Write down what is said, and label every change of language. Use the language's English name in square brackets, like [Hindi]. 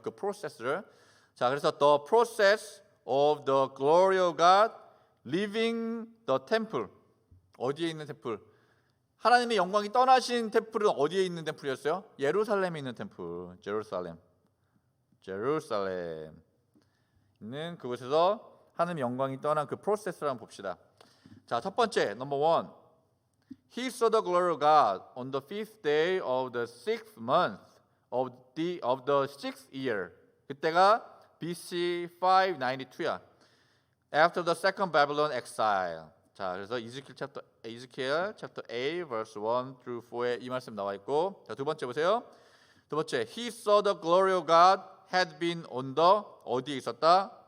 [Korean] 그 프로세스를. [English] 자, 그래서 the process of the glory of God leaving the temple. [Korean] 어디에 있는 템플? 하나님의 영광이 떠나신 템플은 어디에 있는 템플이었어요? 예루살렘에 있는 템플. 제루살렘 있는 그곳에서 하나님의 영광이 떠난 그 프로세스를 한번 봅시다. 자, 첫 번째, number one. [English] He saw the glory of God on the fifth day of the sixth month of the sixth year. [Korean] 그때가 BC 592야. [English] After the second Babylon exile. [Korean] 자, 그래서 Ezekiel chapter 8 verse 1 through 4에 이 말씀 나와 있고, 자, 두 번째 보세요. 두 번째, [English] He saw the glory of God had been on the [Korean] 어디에 있었다?